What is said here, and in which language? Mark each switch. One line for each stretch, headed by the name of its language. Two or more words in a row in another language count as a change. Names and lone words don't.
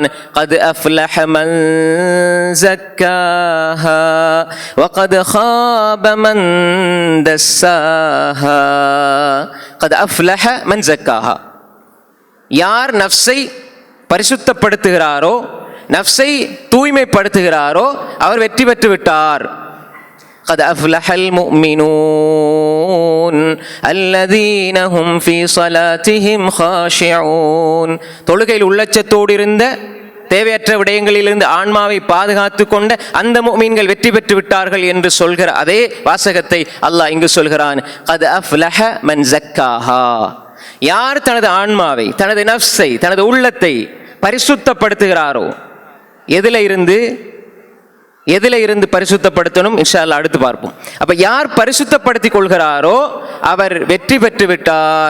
Arabic: قد أفلح من زكاها وقد خاب من دساها. قد أفلح من زكاها,
Tamil: யார் நஃப்ஸை பரிசுத்தப்படுத்துகிறாரோ, நஃப்ஸை தூய்மைப்படுத்துகிறாரோ அவர் வெற்றி பெற்று விட்டார்.
Arabic: قد أفلح المؤمنون الذين هم في صلاتهم خاشعون.
Tamil: தொழுகையில் உள்ளச்சத்தோடு இருந்த தேவையற்ற விடயங்களிலிருந்து ஆன்மாவை பாதுகாத்து கொண்ட அந்த முஃமின்கள் வெற்றி பெற்று விட்டார்கள் என்று சொல்கிற அதே வாசகத்தை அல்லாஹ் இங்கு சொல்கிறான்.
Arabic: قد أفلح من زكاها.
Tamil: யார் தனது ஆன்மாவை, தனது நஃப்ஸை, தனது உள்ளத்தை பரிசுத்தப்படுத்துகிறாரோ, எதில இருந்து பரிசுத்தப்படுத்தணும்
Arabic: إن شاء الله
Tamil: அடுத்து பார்ப்போம். அப்ப யார் பரிசுத்தப்படுத்திக் கொள்கிறாரோ அவர் வெற்றி பெற்று விட்டார்.